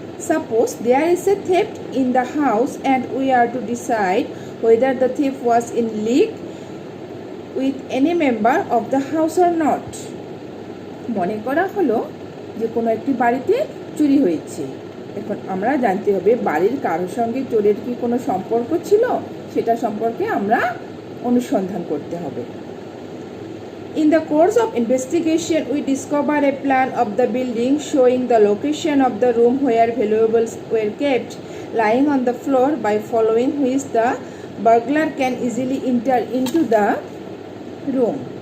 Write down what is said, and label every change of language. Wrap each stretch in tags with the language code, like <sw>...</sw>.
<en>Suppose there is a theft in the house and we are to decide whether the thief was in league with any member of the house or not.</en> <bn>মনে করা হলো যে কোনো একটি বাড়িতে চুরি হয়েছে। এখন আমরা জানতে হবে বাড়ির কারোর সঙ্গে চোরের কি কোনো সম্পর্ক ছিল, সেটা সম্পর্কে আমরা অনুসন্ধান করতে হবে।</bn> <en>In the course of investigation, we discover a plan of the building showing the location of the room where valuables were kept lying on the floor, by following which the burglar can easily enter into the room.</en>